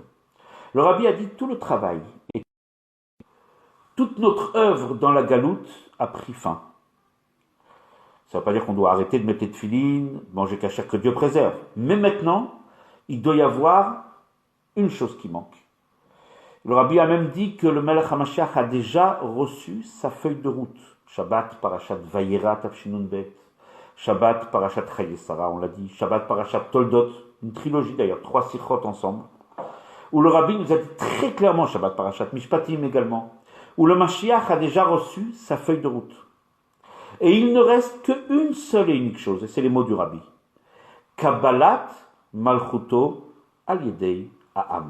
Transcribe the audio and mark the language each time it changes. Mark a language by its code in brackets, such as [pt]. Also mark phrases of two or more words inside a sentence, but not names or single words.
[fr] Le rabbi a dit tout le travail et toute notre œuvre dans la galoute a pris fin. Ça ne veut pas dire qu'on doit arrêter de mettre des tefilines, manger kasher, que Dieu préserve. Mais maintenant, il doit y avoir une chose qui manque. Le rabbi a même dit que le Melech HaMashiach a déjà reçu sa feuille de route. Shabbat, Parashat Vayera, Tafshinun Bet. Shabbat, Parashat Chaye Sarah, on l'a dit. Shabbat, Parashat Toldot. Une trilogie d'ailleurs, 3 sikhot ensemble. Où le rabbi nous a dit très clairement, Shabbat, Parashat Mishpatim également, où le Mashiach a déjà reçu sa feuille de route. Et il ne reste qu'une seule et unique chose, et c'est les mots du rabbi. [he] קבלת מלכותו על ידי העם.